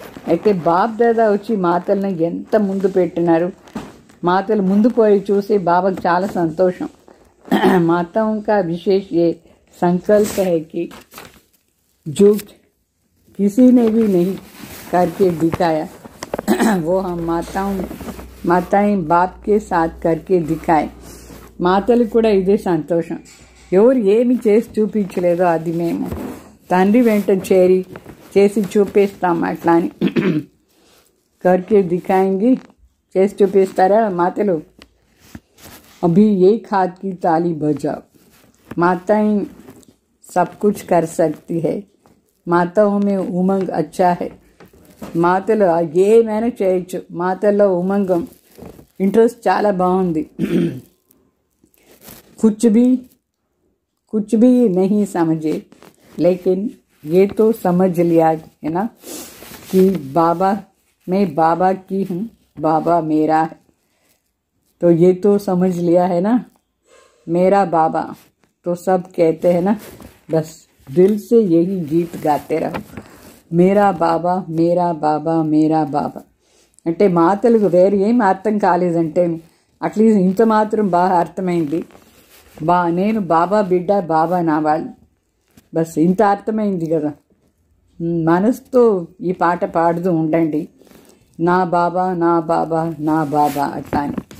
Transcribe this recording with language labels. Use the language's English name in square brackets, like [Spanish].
[Telugu] అయితే బాప్ దాదా వచ్చి మాతలను ఎంత ముందు పెట్టినారు. మాతలు ముందు పోయి చూసి బాబాకు చాలా సంతోషం. [Hindi] माताओं का विशेष ये संकल्प है कि जो किसी ने भी नहीं करके दिखाया वो हम माताएं बाप के साथ करके दिखाए. [Telugu] మాతలు కూడా ఇదే సంతోషం. ఎవరు ఏమి చేసి చూపించలేదో అది మేము తండ్రి వెంట చేసి చూపిస్తాం. అట్లా అని [Hindi] करके दिखाएंगे. [Telugu] చేసి చూపిస్తారా మాతలు? [Hindi] अभी एक हाथ की ताली बजाओ. माताएं सब कुछ कर सकती है. माताओं में उमंग अच्छा है. [Telugu] మాతలు ఏమైనా చేయొచ్చు. మాతల్లో ఉమంగం ఇంట్రెస్ట్ చాలా బాగుంది. [Hindi] कुछ भी नहीं समझे, लेकिन ये तो समझ लिया है ना कि बाबा मैं बाबा की हूँ, बाबा मेरा है. तो ये तो समझ लिया है ना, मेरा बाबा. तो सब कहते हैं ना, बस दिल से यही गीत गाते रहो, मेरा बाबा मेरा बाबा मेरा बाबा. [Telugu] అంటే మాతలకు వేరు ఏం అర్థం కాలేదంటే అట్లీస్ట్ ఇంత మాత్రం బాగా అర్థమైంది. నేను బాబా బిడ్డ, బాబా నా వాళ్ళు. బస్ ఇంత అర్థమైంది కదా. మనసుతో ఈ పాట పాడుతూ ఉండండి, నా బాబా నా బాబా నా బాబా అట్లా అని.